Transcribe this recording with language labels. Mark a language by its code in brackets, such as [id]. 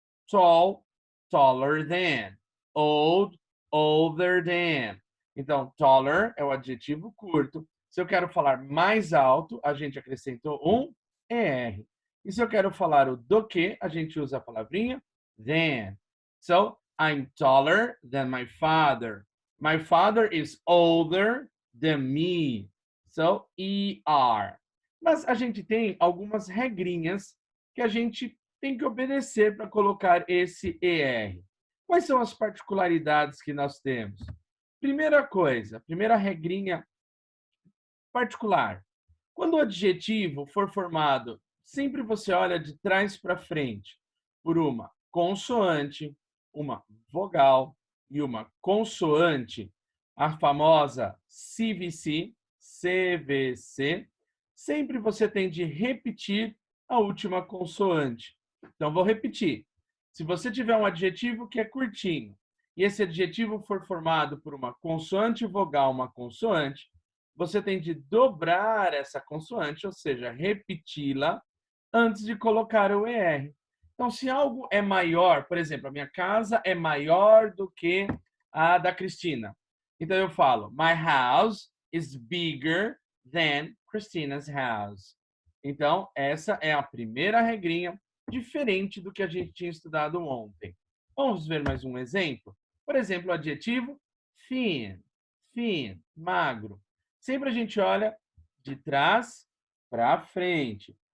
[en] Tall, taller than. Old, older than. [pt] Então, taller é o adjetivo curto. Se eu quero falar mais alto, a gente acrescentou um er. E se eu quero falar o do que, a gente usa a palavrinha than. [en] So, I'm taller than my father. My father is older than me. So, ER. [pt] Mas a gente tem algumas regrinhas que a gente tem que obedecer para colocar esse ER. Quais são as particularidades que nós temos? Primeira coisa, primeira regrinha particular. Quando o adjetivo for formado, sempre você olha de trás para frente por uma consoante, uma vogal e uma consoante, a famosa CVC, CVC, sempre você tem de repetir a última consoante. Então, vou repetir. Se você tiver um adjetivo que é curtinho e esse adjetivo for formado por uma consoante vogal, uma consoante, você tem de dobrar essa consoante, ou seja, repeti-la antes de colocar o ER. Então, se algo é maior, por exemplo, a minha casa é maior do que a da Cristina. Então, eu falo, [en] my house is bigger than Christina's house. [pt] Então, essa é a primeira regrinha, diferente do que a gente tinha estudado ontem. Vamos ver mais um exemplo? Por exemplo, o adjetivo thin, thin, magro. Sempre a gente olha de trás para frente.